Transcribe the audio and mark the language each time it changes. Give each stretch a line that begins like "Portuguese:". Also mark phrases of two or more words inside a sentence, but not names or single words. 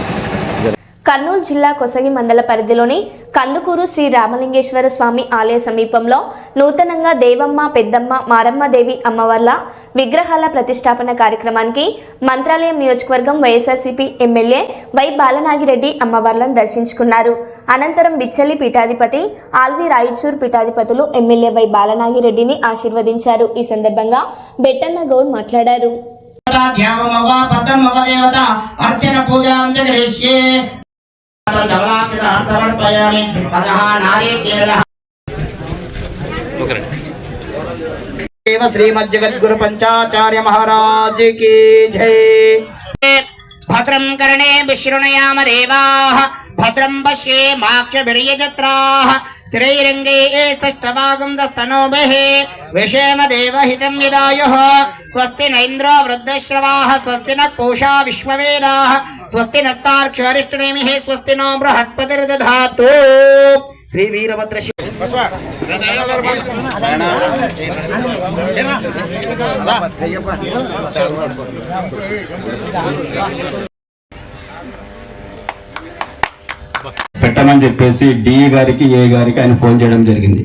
Telugu: కర్నూలు జిల్లా కొసగి మండల పరిధిలోని కందుకూరు శ్రీ రామలింగేశ్వర స్వామి ఆలయ సమీపంలో నూతనంగా దేవమ్మ, పెద్దమ్మ, మారమ్మదేవి అమ్మవార్ల విగ్రహాల ప్రతిష్టాపన కార్యక్రమానికి మంత్రాలయం నియోజకవర్గం వైఎస్ఆర్సీపీ ఎమ్మెల్యే వై బాలనాగిరెడ్డి అమ్మవార్లను దర్శించుకున్నారు. అనంతరం బిచ్చలి పీఠాధిపతి, ఆల్వి రాయచూర్ పీఠాధిపతులు ఎమ్మెల్యే వై బాలనాగిరెడ్డిని ఆశీర్వదించారు. ఈ సందర్భంగా బెట్టన్న గౌడ్ మాట్లాడారు.
Hindi: श्रीमज्जगद्गुरु पंचाचार्य महाराज की जय।
Sanskrit: भद्रं कर्णे विशृणुयाम देवाः, भद्रं पश्येमाक्षभिर्यजत्राः, स्थिरैरङ्गे स्पष्टवागुंदस्तनोभिः विषेम देवहितं यदायुः। स्वस्ति न इन्द्रो वृद्धश्रवाः, स्वस्ति न पूषा विश्ववेदाः, स्वस्ति नस्तार्क्ष्यरिष्टनेमिः, स्वस्ति नो बृहस्पतिर्दधातु। श्री वीरभद्र
Telugu: పెట్టమని చెప్పేసి డిఈ గారికి, ఏ గారికి ఆయన ఫోన్ చేయడం జరిగింది.